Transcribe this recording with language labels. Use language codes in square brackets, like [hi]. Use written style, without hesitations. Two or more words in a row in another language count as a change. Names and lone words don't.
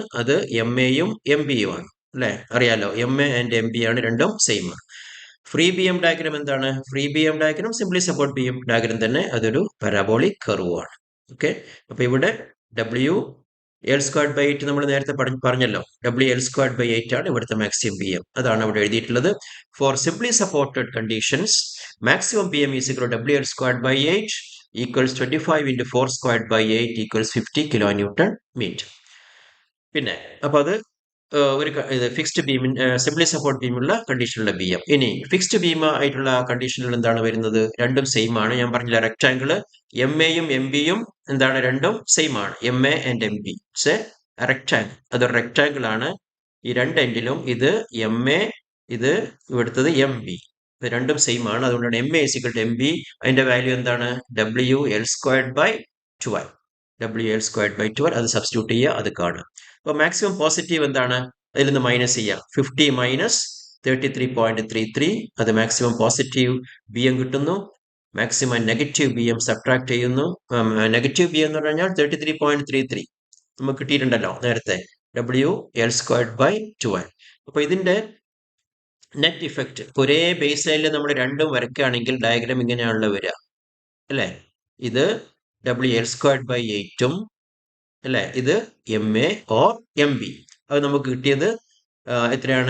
[ml] അത് MAയും MBയും ആണ് അല്ലെ? അറിയാലോ, [en] MA and MB [ml] ആണ്, രണ്ടും സെയിം ആണ്. [en] free BM diagram [ml] എന്താണ്? [en] free BM diagram simply support BM diagram [ml] തന്നെ. അതൊരു [en] parabolic curve [ml] ആണ്. ഓക്കെ. അപ്പൊ ഇവിടെ [en] W L squared by 8 [ml] നമ്മൾ നേരത്തെ പറഞ്ഞല്ലോ. [en] W L squared by 8 [ml] ആണ് ഇവിടുത്തെ [en] maximum BM. [ml] അതാണ് അവിടെ എഴുതിയിട്ടുള്ളത്. [en] for simply supported conditions maximum BM is equal W L squared by 8 equals 25 into 4 squared by 8 equals 50 kilo newton meter. [ml] പിന്നെ അപ്പൊ അത് ഒരു ഫിക്സ്ഡ് ബീമിൻ [en] simply support [ml] ബീമുള്ള കണ്ടീഷനുള്ള BM. ഇനി [en] fixed beam [ml] ആയിട്ടുള്ള കണ്ടീഷനിൽ എന്താണ് വരുന്നത്? രണ്ടും സെയിം ആണ്. ഞാൻ പറഞ്ഞില്ല, റെക്ടാങ്കിള് MAയും MBയും എന്താണ്? രണ്ടും സെയിം ആണ്. [en] MA and MB rectangle. [ml] അതൊരു റെക്ടാങ്കിൾ ആണ്. ഈ രണ്ട് എൻഡിലും ഇത് MA, ഇത് ഇവിടുത്തത് MB. ഇത് രണ്ടും സെയിം ആണ്. അതുകൊണ്ടാണ് MA = MB. അതിന്റെ വാല്യൂ എന്താണ്? [en] W L squared by 12. W L squared by 12. [ml] അത് സബ്സ്റ്റിറ്റ്യൂട്ട് ചെയ്യുക, അത് കാണുക. അപ്പൊ [en] maximum positive [ml] എന്താണ്? അതിൽ നിന്ന് മൈനസ് ചെയ്യാം. [en] 50 minus 33.33. [ml] അത് [en] maximum positive BM [ml] കിട്ടുന്നു. [en] maximum negative BM subtract [ml] ചെയ്യുന്നു. [en] negative BM [ml] എന്ന് പറഞ്ഞാൽ 33.33 നമുക്ക് കിട്ടിയിട്ടുണ്ടല്ലോ നേരത്തെ. [en] W L squared by 12. [ml] അപ്പൊ ഇതിന്റെ [en] net effect [ml] ഒരേ ബേസ് ലൈനിൽ നമ്മൾ രണ്ടും വരയ്ക്കുകയാണെങ്കിൽ ഡയഗ്രാം ഇങ്ങനെയാണല്ലോ വരിക അല്ലേ? ഇത് W(L²/8) അല്ലേ? [en] ഇത് MA or MB. അത് നമുക്ക് കിട്ടിയത് എത്രയാണ്?